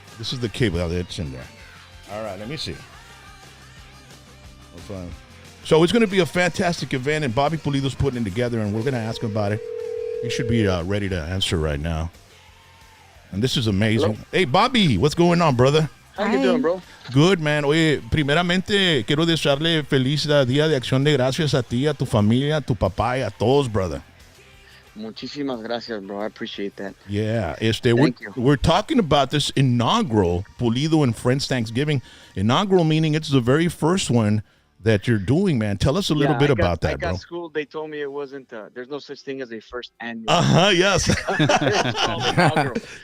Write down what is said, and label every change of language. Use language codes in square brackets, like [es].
[en] This is the cable that's in there. All right, let me see. 4, 5. So it's going to be a fantastic event, and Bobby Pulido's putting it together, and we're going to ask him about it. He should be ready to answer right now. And this is amazing. Hello? Hey, Bobby, what's going on, brother? How you doing, bro? Good, man. [es] Oye, primeramente quiero desearle feliz Día de Acción de Gracias a ti, a tu familia, a tu papá y a todos, brother. Muchísimas gracias, bro. [en] I appreciate that. Yeah, Thank you. we're talking about this inaugural Pulido and Friends Thanksgiving. Inaugural meaning it's the very first one that you're doing, man. Tell us a little bit about that, I got bro. schooled. They told me it wasn't. There's no such thing as a first annual. Yes. It's called inaugural.